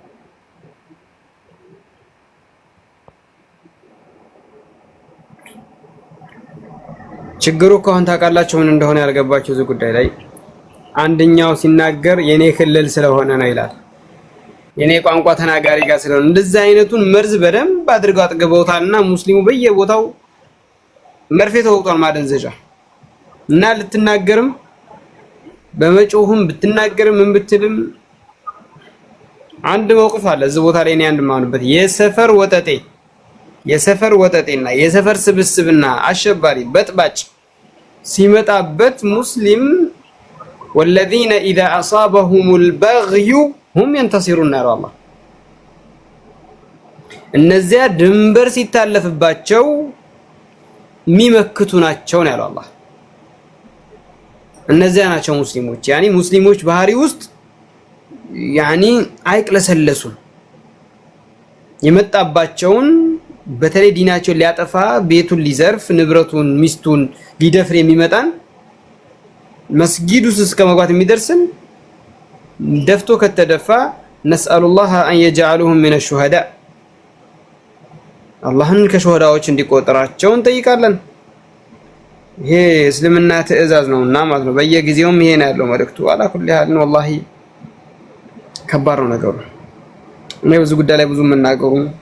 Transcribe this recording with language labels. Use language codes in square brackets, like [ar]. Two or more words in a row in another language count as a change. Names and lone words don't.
[am] ችግሩ ከሆነ ታውቃላችሁ ምን እንደሆነ ያልገባችሁ እዚህ ጉዳይ ላይ አንደኛው ሲናገር የኔ ክልል ስለሆነ ነው ይላል። የኔ ቋንቋ ተናጋሪ ጋር ስለሆነ እንደዚህ አይነቱን መርዝ በደንብ አድርገው አጥግበውታልና ሙስሊሙ በየቦታው መርፌ ተወቅቷል ማደንዘዣ እና ልትናገርም በመጮህም ብትናገርም ምን ብትልም አንድ መውቅፍ አለ እዚህ ቦታ ላይ እኔ አንድ ማውንበት የሰፈር ወጠጤና የሰፈር ስብስብና አሸባሪ በጥባጭ ሲመጣበት ሙስሊም [ar] والذين اذا اصابهم البغي هم ينتصرون يا الله [am] እነዚያ ድንበር ሲታለፍባቸው የሚመክቱ ናቸው ነው ያለው አላህ። እነዚያ ናቸው ሙስሊሞች ያኒ ሙስሊሞች ባህሪ ውስጥ ያኒ አይቅለሰለሱም። የመጣባቸውን በተለይ ዲናቸውን ሊያጠፋ ቤቱን ሊዘርፍ ንብረቱን ሚስቱን ሊደፍር የሚመጣን መስጊድ ውስጥ እስከ መግባት የሚደርስን ደፍቶ ከተደፋ [ar] نسأل الله أن يجعلهم من الشهداء [am] አላህን ከሹሃዳዎች እንዲቆጥራቸው እንጠይቃለን። ይሄ እስልምና ትዕዛዝ ነውና ማለት ነው። በየጊዜውም ይሄ ነው ያለው መልእክቱ። [ar] على كل حال [am] ነው والله ከባድ ነው ነገሩ። እኔ ብዙ ጉዳይ ላይ ብዙ መናገሩ